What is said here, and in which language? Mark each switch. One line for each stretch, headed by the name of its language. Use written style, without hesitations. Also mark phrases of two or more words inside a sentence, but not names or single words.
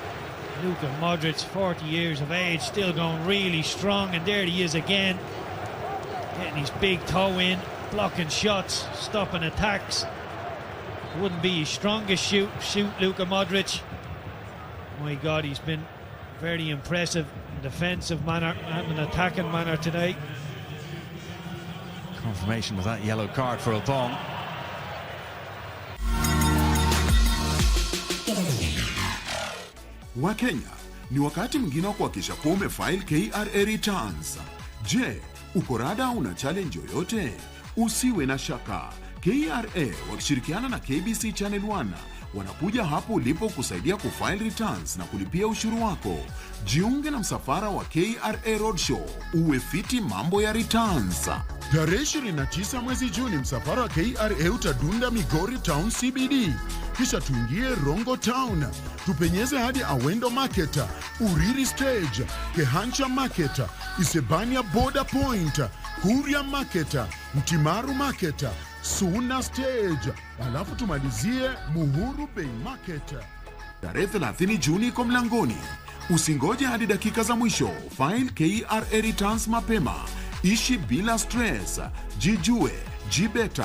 English: Luka Modric, 40 years of age, still going really strong, and there he is again, getting his big toe in, blocking shots, stopping attacks. Wouldn't be his strongest shoot, Luka Modric. My God, he's been very impressive in defensive manner and an attacking manner today. Confirmation of that yellow card for Opong.
Swahili: Wakenya, ni wakati mwingine wa kuhakikisha kuwa umefile KRA returns. Je, uko rada una challenge yoyote? Usiwe na shaka. KRA wakishirikiana na KBC Channel 1 wanakuja hapo ulipo kusaidia kufile returns na kulipia ushuru wako. Jiunge na msafara wa KRA Roadshow, uwe fiti mambo ya returns. Tarehe 29 mwezi Juni msafara wa KRA utadunda Migori Town CBD, kisha tuingie Rongo Town, tupenyeze hadi Awendo Market, Uriri Stage, Kehancha Market, Isebania Border Point, Kuria Market, Mtimaru Market, Suna Stage, alafu tumalizie Muhuru Bay Market. Tarehe 30 Juni iko mlangoni. Usingoje hadi dakika za mwisho.
English: File KRA returns mapema.
Swahili: Ishi bila stress. Jijue, jibeta.